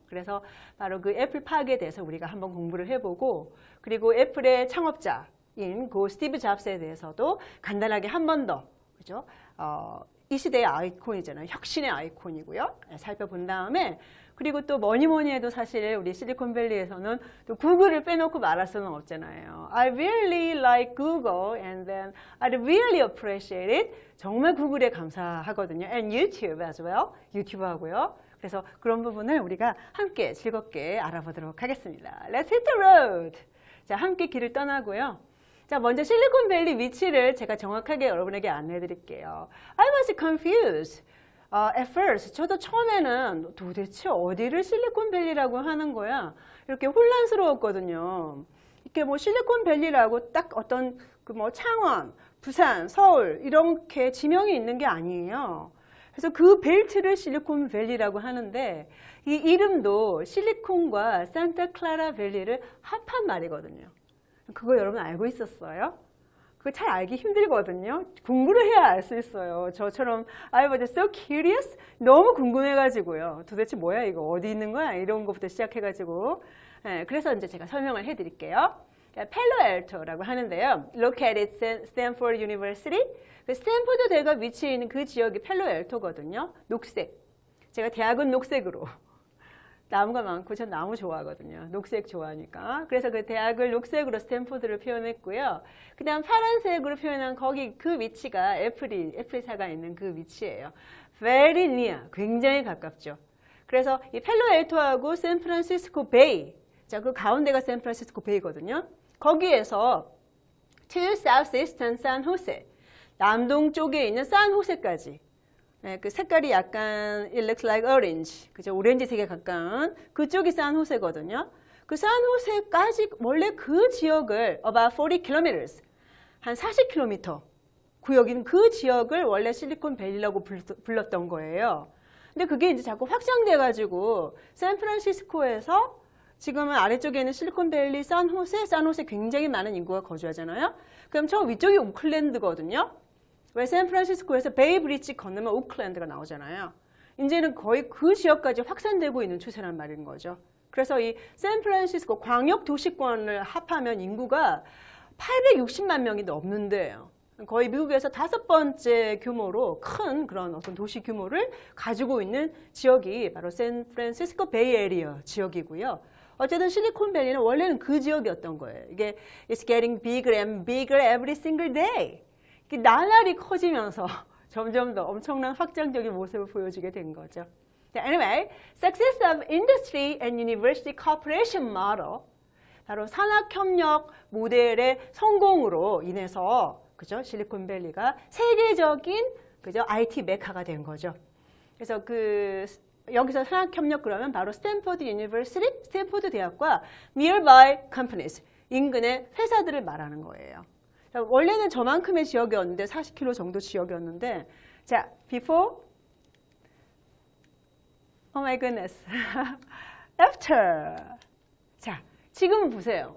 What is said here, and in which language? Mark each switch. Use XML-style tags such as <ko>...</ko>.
<ko>그래서 바로 그 애플파크에 대해서 우리가 한번 공부를 해보고 그리고 애플의 창업자인 그 스티브 잡스에 대해서도 간단하게 한 번 더 그죠? 이 시대의 아이콘이잖아요. 혁신의 아이콘이고요. 살펴본 다음에 그리고 또 뭐니 해도 사실 우리 실리콘밸리에서는 또 구글을 빼놓고 말할 수는 없잖아요.</ko> <en>I really like Google and then I really appreciate it.</en> <ko>정말 구글에 감사하거든요.</ko> <en>And YouTube as well.</en> <ko>유튜브 하고요. 그래서 그런 부분을 우리가 함께 즐겁게 알아보도록 하겠습니다.</ko> <en>Let's hit the road.</en> <ko>자, 함께 길을 떠나고요. 자, 먼저 실리콘밸리 위치를 제가 정확하게 여러분에게 안내해 드릴게요.</ko> <en>I was confused. At first,</en> <ko>저도 처음에는 도대체 어디를 실리콘밸리라고 하는 거야? 이렇게 혼란스러웠거든요. 이렇게 뭐 실리콘밸리라고 딱 어떤 그 뭐 창원, 부산, 서울 이렇게 지명이 있는 게 아니에요. 그래서 그 벨트를 실리콘밸리라고 하는데 이 이름도 실리콘과 산타클라라 밸리를 합한 말이거든요. 그거 여러분 알고 있었어요? 그거 잘 알기 힘들거든요. 공부를 해야 알 수 있어요. 저처럼</ko> <en>I was so curious.</en> <ko>너무 궁금해가지고요. 도대체 뭐야 이거 어디 있는 거야? 이런 것부터 시작해가지고 그래서 이제 제가 설명을 해드릴게요. 펠로알토라고 하는데요.</ko> <en>Located Stanford University.</en> <ko>스탠포드 대가 위치해 있는 그 지역이 펠로알토거든요. 녹색. 제가 대학은 녹색으로. 나무가 많고 전 나무 좋아하거든요. 녹색 좋아하니까. 그래서 그 대학을 녹색으로 스탠포드를 표현했고요. 그 다음 파란색으로 표현한 거기 그 위치가 애플사가 있는 그 위치예요.</ko> <en>Very near.</en> <ko>굉장히 가깝죠. 그래서 이 펠로알토하고 샌프란시스코 베이. 자, 그 가운데가 샌프란시스코 베이거든요. 거기에서</ko> <en>to southeastern San Jose.</en> <ko>남동쪽에 있는 산호세까지. 네, 그 색깔이 약간</ko> <en>it looks like orange,</en> <ko>그죠? 오렌지색에 가까운 그쪽이 산호세거든요. 그 산호세까지 원래 그 지역을</ko> <en>about 40 kilometers,</en> <ko>한 40km 구역인 그 지역을 원래 실리콘밸리라고 불렀던 거예요. 근데 그게 이제 자꾸 확장돼가지고 샌프란시스코에서 지금은 아래쪽에 있는 실리콘밸리, 산호세 굉장히 많은 인구가 거주하잖아요. 그럼 저 위쪽이 오클랜드거든요. 왜 샌프란시스코에서 베이브리지 건너면 오클랜드가 나오잖아요. 이제는 거의 그 지역까지 확산되고 있는 추세란 말인 거죠. 그래서 이 샌프란시스코 광역 도시권을 합하면 인구가 860만 명이 넘는데요. 거의 미국에서 5번째 규모로 큰 그런 어떤 도시 규모를 가지고 있는 지역이 바로 샌프란시스코 베이에리어 지역이고요. 어쨌든 실리콘밸리는 원래는 그 지역이었던 거예요. 이게</ko> <en>It's getting bigger and bigger every single day.</en> <ko>나날이 커지면서 점점 더 엄청난 확장적인 모습을 보여주게 된 거죠.</ko> <en>Anyway, Success of Industry and University Corporation Model,</en> <ko>바로 산학협력 모델의 성공으로 인해서 그죠? 실리콘밸리가 세계적인 그죠? IT 메카가 된 거죠. 그래서 여기서 산학협력 그러면 바로 스탠포드 유니버시티, 스탠포드 대학과</ko> <en>nearby companies,</en> <ko>인근의 회사들을 말하는 거예요. 자, 원래는 저만큼의 지역이었는데 40km 정도 지역이었는데 자,</ko> <en>before oh my goodness after</en> <ko>자, 지금 보세요.</ko>